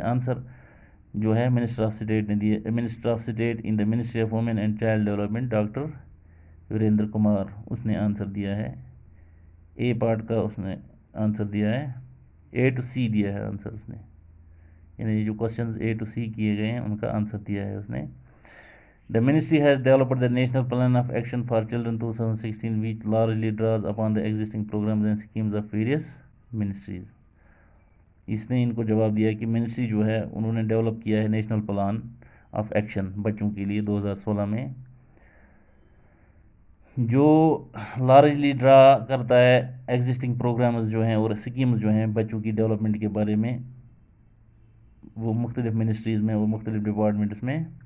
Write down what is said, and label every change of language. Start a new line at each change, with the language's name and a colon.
Urdu: Answer جو ہے minister of state نے دیا, minister of state in the ministry of women and child development doctor Virender Kumar, اس نے answer دیا ہے. اے پارٹ کا اس نے آنسر دیا ہے, اے ٹو سی دیا ہے آنسر اس نے, یعنی جو کوشچنز اے ٹو سی کیے گئے ہیں ان کا آنسر دیا ہے اس نے.
English: The ministry has developed the National Plan of Action for Children 2016 which largely draws upon the existing programs and schemes of various ministries.
Urdu: اس نے ان کو جواب دیا کہ منسٹری جو ہے انہوں نے ڈیولپ کیا ہے نیشنل پلان آف ایکشن بچوں کے لیے 2016 میں, جو لارجلی ڈرا کرتا ہے ایگزسٹنگ پروگرامز جو ہیں اور سکیمز جو ہیں بچوں کی ڈیولپمنٹ کے بارے میں, وہ مختلف منسٹریز میں, وہ مختلف ڈپارٹمنٹس میں.